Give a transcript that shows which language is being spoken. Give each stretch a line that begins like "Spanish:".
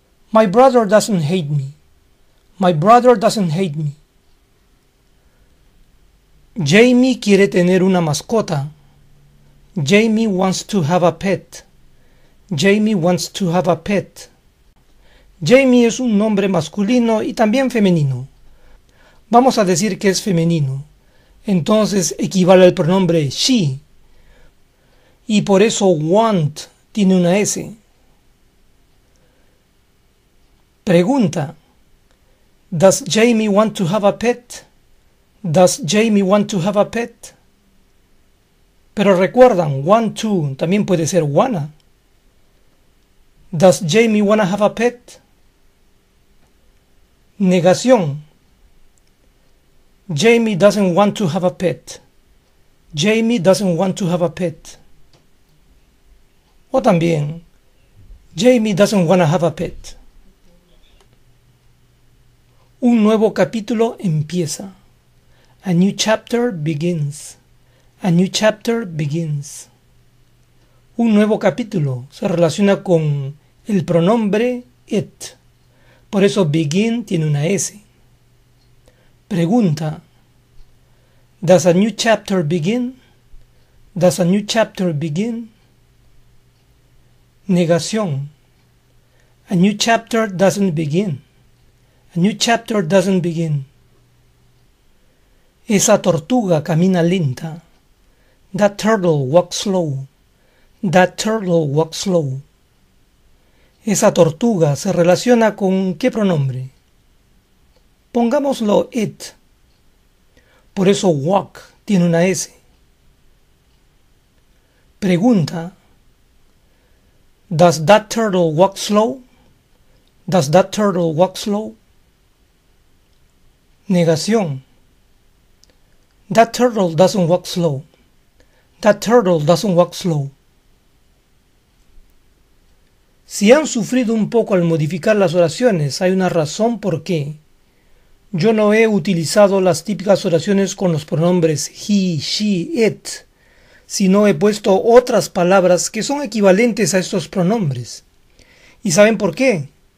English: My brother doesn't hate me. My brother doesn't hate me.
Spanish: Jamie quiere tener una mascota.
English: Jamie wants to have a pet. Jamie wants to have a pet.
Spanish: Jamie es un nombre masculino y también femenino. Vamos a decir que es femenino. Entonces equivale al pronombre she. Y por eso want tiene una S. Pregunta.
English: Does Jamie want to have a pet? Does Jamie want to have a pet?
Spanish: Pero recuerdan, want to también puede ser wanna.
English: Does Jamie wanna have a pet? Negación. Jamie doesn't want to have a pet. Jamie doesn't want to have a pet.
Spanish: O también,
English: Jamie doesn't wanna have a pet.
Spanish: Un nuevo capítulo empieza.
English: A new chapter begins. A new chapter begins.
Spanish: Un nuevo capítulo se relaciona con el pronombre it. Por eso begin tiene una S. Pregunta.
English: Does a new chapter begin? Does a new chapter begin? Negación. A new chapter doesn't begin. A new chapter doesn't begin.
Spanish: Esa tortuga camina lenta.
English: That turtle walks slow. That turtle walks slow.
Spanish: Esa tortuga se relaciona con ¿qué pronombre? Pongámoslo it. Por eso walk tiene una S. Pregunta.
English: Does that turtle walk slow? Does that turtle walk slow? Negación. That turtle doesn't walk slow. That turtle doesn't walk slow.
Spanish: Si han sufrido un poco al modificar las oraciones, hay una razón por qué. Yo no he utilizado las típicas oraciones con los pronombres he, she, it, sino he puesto otras palabras que son equivalentes a estos pronombres. ¿Y saben por qué?